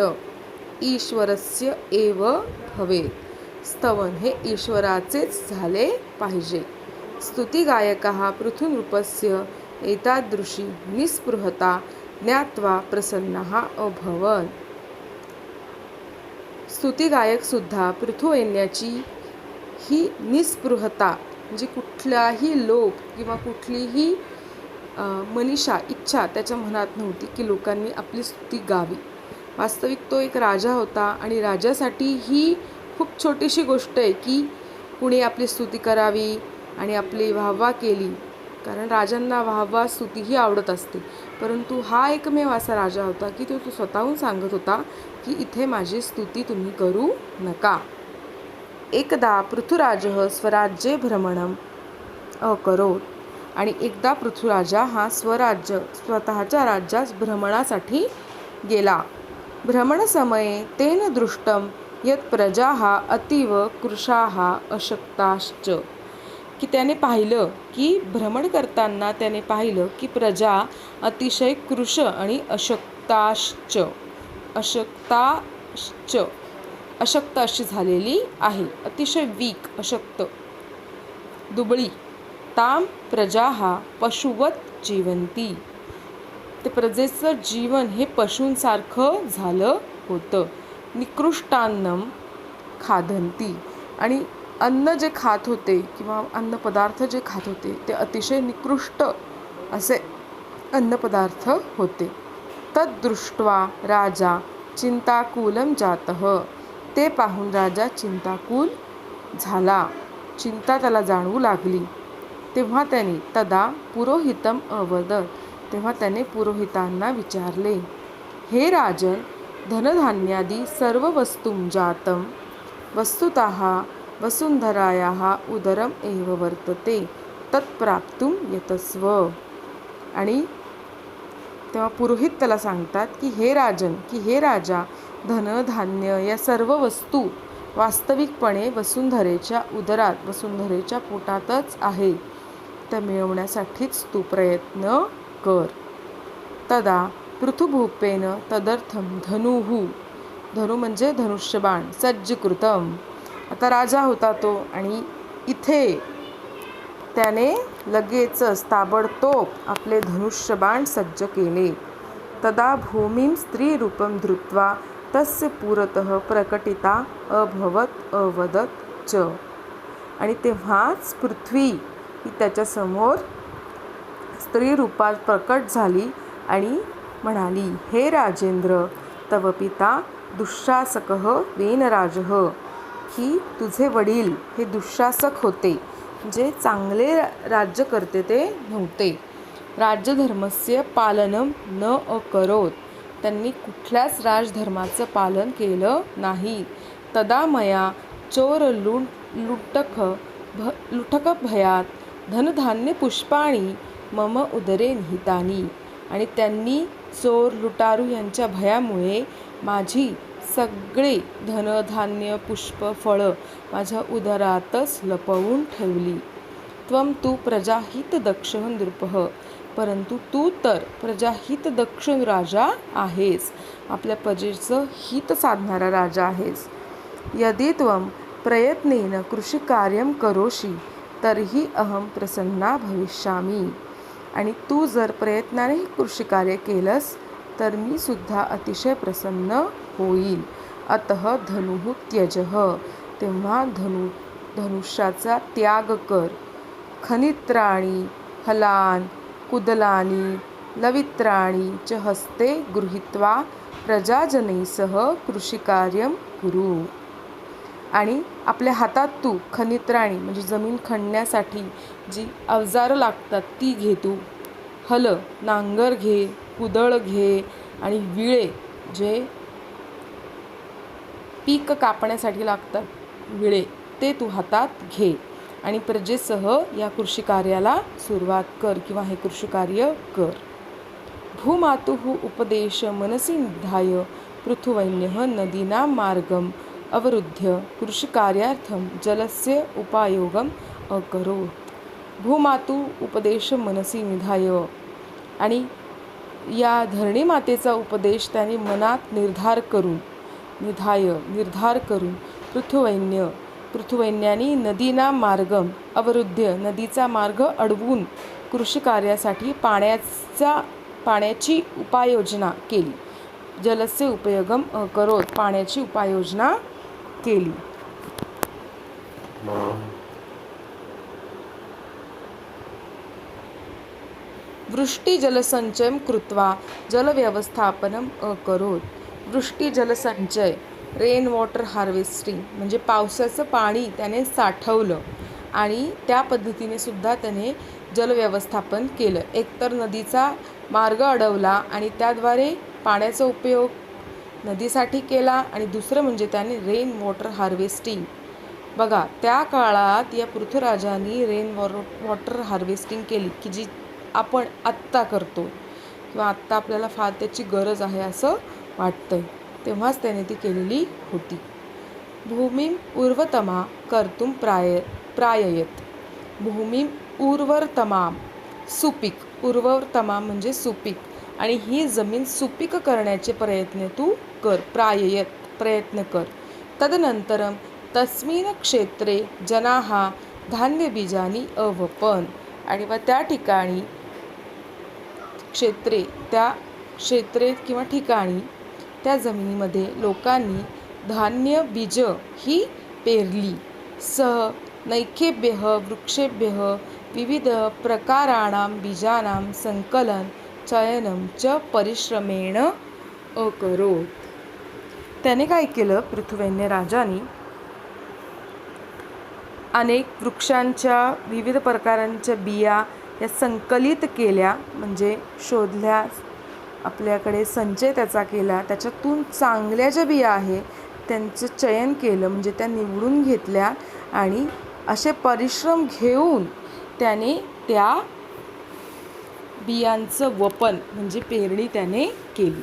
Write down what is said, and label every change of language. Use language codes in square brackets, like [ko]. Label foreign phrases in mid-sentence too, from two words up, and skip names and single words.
[sa] ईश्वरस्य एव भवेत. [mr] स्तवन हे ईश्वराचेच झाले पाहिजे. [sa] स्तुतिगायकः पृथुनृपस्य एतादृशी निस्पृहता ज्ञात्वा प्रसन्नः अभवन्. [mr] स्तुतिगायक सुद्धा पृथुवैन्याची ही निस्पृहता म्हणजे कुठलाही लोभ किंवा कुठलीही मनीषा इच्छा त्याच्या मनात नव्हती की लोकांनी आपली स्तुती गावी. वास्तविक तो एक राजा होता आणि राजासाठी ही खूप छोटीशी गोष्ट आहे की कुणी आपली स्तुती करावी आणि आपली वाहवा केली, कारण राजांना वाहवा स्तुती ही आवडत असते. परंतु हा एकमेव असा राजा होता की तो स्वतःहून सांगत होता की इथे माझी स्तुती तुम्ही करू नका. [sa] एकदा पृथुराजः स्वराज्ये भ्रमणम् अकरोत्. [mr] आणि एकदा पृथुराजा हा स्वतःच्या राज्यात भ्रमणासाठी गेला. [sa] भ्रमणसमये तेन दृष्टं यत् प्रजाः अतीव कृशाः अशक्ताश्च. [mr] की त्याने पाहिलं की भ्रमण करताना त्याने पाहिलं की प्रजा अतिशय कृश आणि अशक्त अशी झालेली आहे. अतिशय वीक, अशक्त, दुबळी. [sa] ताम प्रजाः पशुवत जीवंती. [mr] ते प्रजेचं जीवन हे पशूंसारखं झालं होतं. [sa] निकृष्टान्नम खादंती. [mr] आणि अन्न जे खात होते किंवा अन्नपदार्थ जे खात होते ते अतिशय निकृष्ट असे अन्नपदार्थ होते. [sa] तद्दृष्ट्वा राजा चिंताकुलं जातः. [mr] ते पाहून राजा चिंताकुल झाला, चिंता त्याला जाणवू लागली. तेव्हा त्याने [sa] तदा पुरोहितम अवदत. [mr] तेव्हा त्याने पुरोहितांना विचारले, हे राजन, [sa] धनधान्यादी सर्व वस्तुं जातं वस्तुतः वसुंधरायाः उदरम एव वर्तते तत्प्राप्तुं यतस्व. [mr] आणि तेव्हा पुरोहित त्याला सांगतात की हे राजन, की हे राजा, धनधान्य या सर्व वस्तू वास्तविकपणे वसुंधरेच्या उदरात, वसुंधरेच्या पोटातच आहे. त्या मिळवण्यासाठीच तू प्रयत्न कर. [sa] तदा पृथुभूपेन तदर्थम धनु [mr] म्हणजे धनुष्यबाण [sa] सज्जीकृतम. [mr] आता राजा होता तो आणि इथे त्याने लगेचच ताबडतोब आपले धनुष्यबाण सज्ज केले. [sa] तदा भूमिं स्त्रीरूपं धृत्वा तस्य पुरतः प्रकटिता अभवत अवदत च. [mr] आणि तेव्हाच पृथ्वी ही त्याच्यासमोर स्त्री रूपात प्रकट झाली आणि म्हणाली, [sa] हे राजेंद्र, तव पिता दुःशासकः वेनराजः. [mr] की तुझे वडील हे दुःशासक होते, जे चांगले राज्य करते ते नव्हते. [sa] राज्यधर्मस्य पालनं न अकरोत्. [mr] त्यांनी कुठल्याच राजधर्माचं पालन केलं नाही. [sa] तदा मया चोर लुठक भयात धनधान्य पुष्पाणी मम उदरे निहितानी. [mr] आणि त्यांनी चोर लुटारू यांच्या भयामुळे माझी सगळे धनधान्य पुष्प फळं माझ्या उदरातच लपवून ठेवली. [sa] त्वं तु प्रजाहितदक्षः नृपः. [mr] परंतु तू तर प्रजाहितदक्ष राजा आहेस, आपल्या प्रजेचं हित साधणारा राजा आहेस. [sa] यदि त्वं प्रयत्नेन कृषिकार्यं करोषि तर्हि अहं प्रसन्ना भविष्यामि. [mr] आणि तू जर प्रयत्नाने कृषिकार्य केलंस तर मी सुद्धा अतिशय प्रसन्न होईल. [sa] अतः धनुः त्यजः. [mr] तेव्हा धनुष्याचा त्याग कर. [sa] खनित्राणी हलान कुदलानी लवित्राणी च हस्ते गृहीत्वा प्रजाजनैसह कृषिकार्यं कुरु. [mr] आणि आपल्या हातात तू खनित्राणी म्हणजे जमीन खणण्यासाठी जी अवजारं लागतात ती घे. तू हल नांगर घे, कुदळ घे आणि विळे जे पीक कापण्यासाठी लागतात विळे ते तू हातात घे आणि प्रजेसह या कृषिकार्याला सुरुवात कर किंवा हे कृषिकार्य कर. [sa] भूमातुः उपदेश मनसी निधाय पृथुवैन्यः नदीनां मार्गं अवरुद्ध्य कृषिकार्यार्थं जलस्य उपायोगम अकरोत्. भूमातु उपदेश मनसी निधाय, [mr] आणि या धरणी मातेचा उपदेश त्याने मनात निर्धार करून पृथुवैन्यानी [sa] नदीना मार्गम अवरुद्ध्य [mr] नदीचा मार्ग अडवून कृषिकार्यासाठी पाण्याची उपाययोजना केली. [sa] जलस्य उपयोगम अकरोत्, [mr] पाण्याची उपाययोजना केली. [sa] वृष्टिजलसंचयं कृत्वा जलव्यवस्थापनम अकरोत्. वृष्टिजलसंचय, [en] rain water harvesting [mr] म्हणजे पावसाचं पाणी त्याने साठवलं आणि त्या पद्धतीने सुद्धा त्याने जलव्यवस्थापन केलं. एकतर नदीचा मार्ग अडवला आणि त्याद्वारे पाण्याचा उपयोग नदीसाठी केला, आणि दुसरं म्हणजे त्याने [en] rain water harvesting. [mr] बघा, त्या काळात या पृथ्वीराजांनी [en] rain water harvesting [mr] केली, की जी आपण आत्ता करतो किंवा आत्ता आपल्याला फार त्याची गरज आहे असं वाटतंय, तेव्हाच त्याने ती केलेली होती. [sa] भूमीम उर्वतमा कर्तुम प्राययत. भूमीम उर्वरतमा, [mr] सुपीक, उर्वरतमा म्हणजे सुपीक, आणि ही जमीन सुपीक करण्याचे प्रयत्न कर. [sa] तदनंतरम तस्मिन क्षेत्रे जनाः धान्यबीजानी अवपन. [mr] आणि मग त्या ठिकाणी क्षेत्रे किंवा ठिकाणी त्या जमिनीमध्ये लोकांनी धान्य बीज ही पेरली. [sa] सह नैकेभ्यः वृक्षेभ्यः विविध प्रकाराणां बीजानां संकलन चयनं च परिश्रमेण अकरोत्. [mr] त्याने काय केलं, पृथुवैन्य राजाने अनेक वृक्षांच्या विविध प्रकारांच्या बिया या संकलित केल्या, म्हणजे शोधल्या, आपल्याकडे संचय त्याचा केला, त्याच्यातून चांगल्या ज्या बिया आहे त्यांचं चयन केलं, म्हणजे त्या निवडून घेतल्या, आणि असे परिश्रम घेऊन त्याने त्या बियांचं वपन म्हणजे पेरणी त्याने केली.